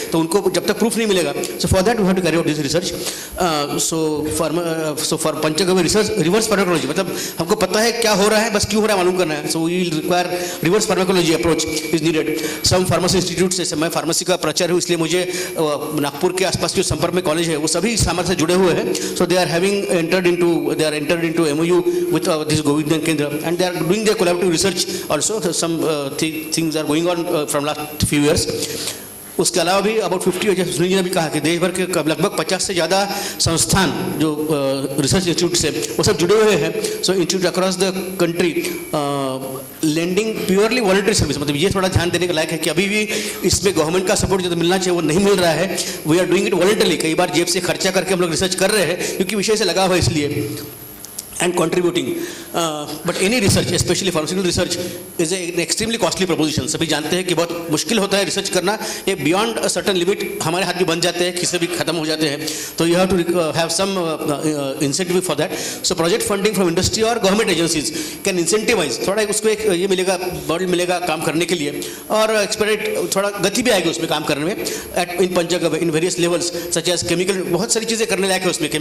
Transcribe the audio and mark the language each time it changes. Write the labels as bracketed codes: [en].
[hi] तो उनको जब तक प्रूफ नहीं मिलेगा, [en] So for that we have to carry out this research. [hi] So for panchagavya research reverse pharmacology, मतलब हमको पता है क्या हो रहा है, बस क्यों हो रहा है मालूम करना है। [en] So we will require reverse pharmacology approach is needed. [hi] Some pharmacy institute से, मैं फार्मेसी का प्राचार्य हूँ इसलिए मुझे नागपुर के आसपास जो संपर्क में कॉलेज है वो सभी इस सामर्थ्य से जुड़े हुए हैं। [en] So they are entered into MOU with this Govindhan Kendra, and they are doing their collaborative research also. Some things are going on from last few years. [hi] उसके अलावा भी अबाउट 50, जैसे सुनील जी ने भी कहा कि देश भर के लगभग 50 से ज़्यादा संस्थान जो रिसर्च इंस्टीट्यूट से वो सब जुड़े हुए हैं। [en] so institute across the country lending purely voluntary service, [hi] मतलब ये थोड़ा ध्यान देने के लायक है कि अभी भी इसमें गवर्नमेंट का सपोर्ट जो मिलना चाहिए वो नहीं मिल रहा है। [en] we are doing it voluntarily, [hi] कई बार जेब से खर्चा करके हम लोग रिसर्च कर रहे हैं क्योंकि विषय से लगा हुआ है इसलिए, [en] and contributing. But any research, especially pharmaceutical research, is an extremely costly proposition. [hi] सभी जानते हैं कि बहुत मुश्किल होता है रिसर्च करना, ये [en] beyond a certain limit [hi] हमारे हाथ भी बन जाते हैं, खिस्से भी खत्म हो जाते हैं। [en] तो you have to have some incentive for that. So project funding from industry और government agencies can incentivise, [hi] थोड़ा उसको एक ये मिलेगा, बॉडी मिलेगा काम करने के लिए, और एक्सपेक्टेड थोड़ा गति भी आएगी उसमें काम करने में [en] at in panchagavya in various levels such as chemical, [hi] बहुत सारी चीज़ें करने लायक है उसमें।